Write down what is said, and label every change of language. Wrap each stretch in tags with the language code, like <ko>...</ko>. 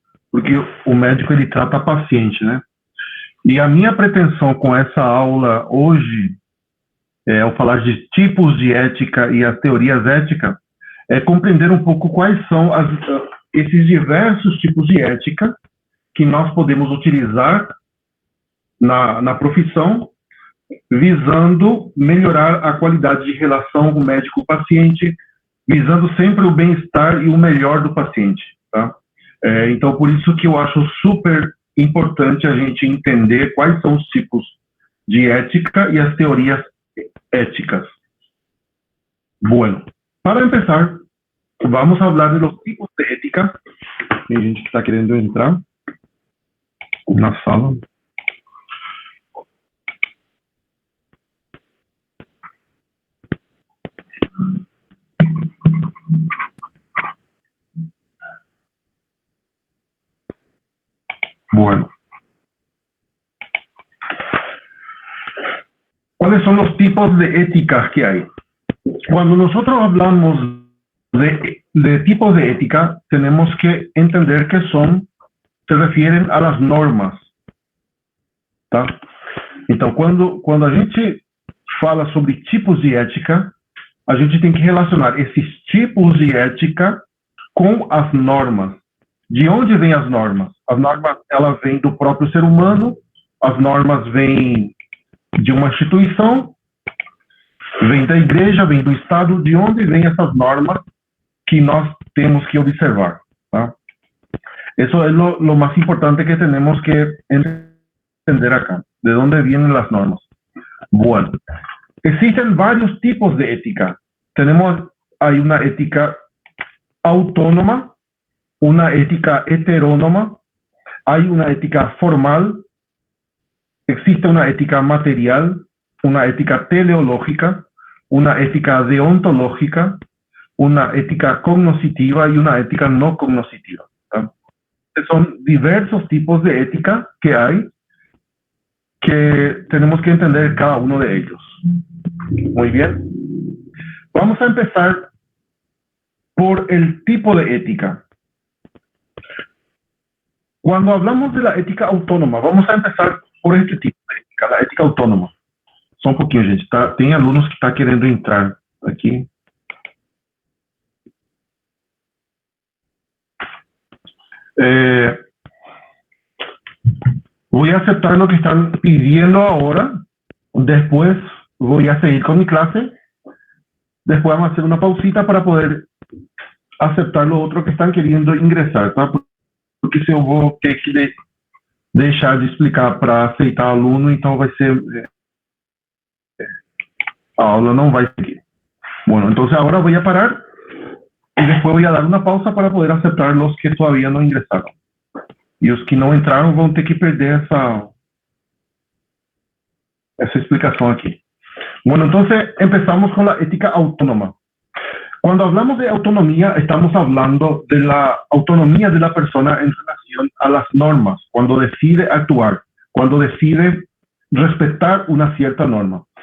<pt>Porque o médico, ele trata a paciente, né? E a minha pretensão com essa aula hoje, ao falar de tipos de ética e as teorias éticas, é compreender um pouco quais são esses diversos tipos de ética que nós podemos utilizar na profissão, visando melhorar a qualidade de relação do médico-paciente, visando sempre o bem-estar e o melhor do paciente, tá? Então, por isso que eu acho super importante a gente entender quais são os tipos de ética e as teorias éticas.</pt> <es>Bueno, para empezar, vamos falar de los tipos de ética.</es> <pt>Tem gente que está querendo entrar na sala.</pt> <es>Bueno. ¿Cuáles son los tipos de ética que hay? Cuando nosotros hablamos de tipos de ética, tenemos que entender que se refieren a las normas, tá?</es> <pt>Então, quando a gente fala sobre tipos de ética, a gente tem que relacionar esses tipos de ética com as normas. De onde vêm as normas? As normas, elas vêm do próprio ser humano, as normas vêm de uma instituição, vêm da igreja, vêm do Estado. De onde vêm essas normas que nós temos que observar, tá?</pt> <es>Eso es lo más importante que tenemos que entender acá. ¿De dónde vienen las normas? Bueno, existen varios tipos de ética. Hay una ética autónoma, una ética heterónoma, hay una ética formal, existe una ética material, una ética teleológica, una ética deontológica, una ética cognoscitiva y una ética no cognoscitiva, ¿tá? Son diversos tipos de ética que hay, que tenemos que entender cada uno de ellos. Muy bien. Vamos a empezar por el tipo de ética. Cuando hablamos de la ética autónoma, vamos a empezar por este tipo de ética, la ética autónoma.</es> <pt>Só um pouquinho, gente. Tem alunos que estão querendo entrar aqui.</pt> <es>Voy a aceptar lo que están pidiendo ahora. Después voy a seguir con mi clase. Después vamos a hacer una pausita para poder aceptar lo otro que están queriendo ingresar, tá?</es> <pt>Porque se eu vou ter que deixar de explicar para aceitar aluno, então vai ser... a aula não vai seguir.</pt> <es>Bueno, entonces ahora voy a parar y después voy a dar una pausa para poder aceptar los que todavía no ingresaron. Y los que no entraron</es> <pt>vão ter que perder essa</pt> <es>explicación aquí. Bueno, entonces empezamos con la ética autónoma. Cuando hablamos de autonomía, estamos hablando de la autonomía de la persona en relación a las normas, cuando decide actuar, cuando decide respetar una cierta norma.</es>